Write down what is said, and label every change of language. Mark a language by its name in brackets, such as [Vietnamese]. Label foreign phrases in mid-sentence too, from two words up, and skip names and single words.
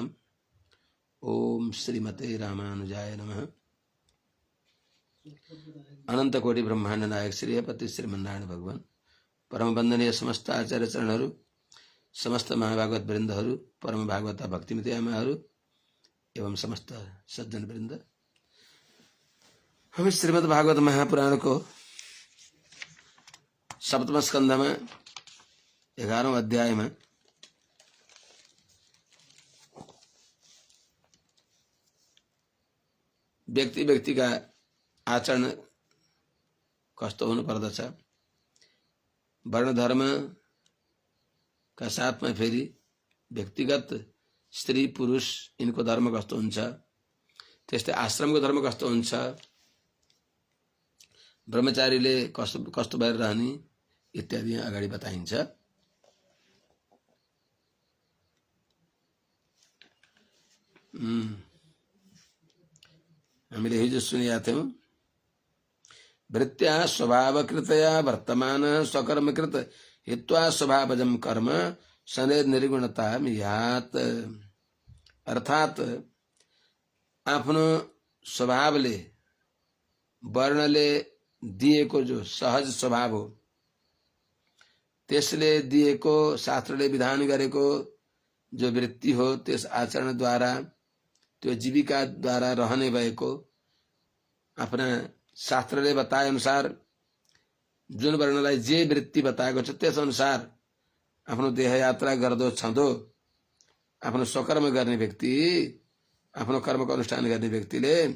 [Sanskrit] ओम श्रीमते रामानुजाय नमः। [Nepali] अनंत कोटि ब्रह्मांड नायक श्रीपति श्रीमन्नारायण भगवान परम वंदनीय समस्त आचार्य चरणहरू समस्त महाभागवत वृन्दहरू परम भागवत भक्तिमती आमाहरू एवं समस्त सज्जन वृन्द। [Hindi] हम श्रीमद् भागवत महापुराण को सप्तम स्कंध में 11वें अध्याय में [Nepali] व्यक्ति व्यक्ति का आचरण कस्तो हुनु पर्दछ, [Hindi] वर्ण धर्म का साथ में [Nepali] फेरि व्यक्तिगत स्त्री पुरुष इनको धर्म कस्तो हुन्छ, त्यस्तै आश्रमको धर्म कस्तो हुन्छ, ब्रह्मचारीले कस्तो भएर रहने इत्यादि अगाडि बताइन्छ। हामीले हिजो सुनेका थियौं, [Sanskrit] वृत्त्या स्वभावकृतया वर्तमान स्वकर्मकृत हित्वा स्वभावजम कर्म शनि निर्गुणता यात। [Nepali] अर्थात आफ्नो स्वभावले वर्णले दिएको जो सहज स्वभाव हो, त्यसले दिएको शास्त्रले विधान गरेको जो वृत्ति हो, त्यस आचरणद्वारा त्यो जीविकाद्वारा रहने भएको आफ्ना शास्त्रले बताए अनुसार जुन वर्णलाई जे वृत्ति बताएको छ त्यस अनुसार आफ्नो देह यात्रा गर्दो छँदो आफ्नो स्वकर्म गर्ने व्यक्ति, आफ्नो कर्मको अनुष्ठान गर्ने व्यक्तिले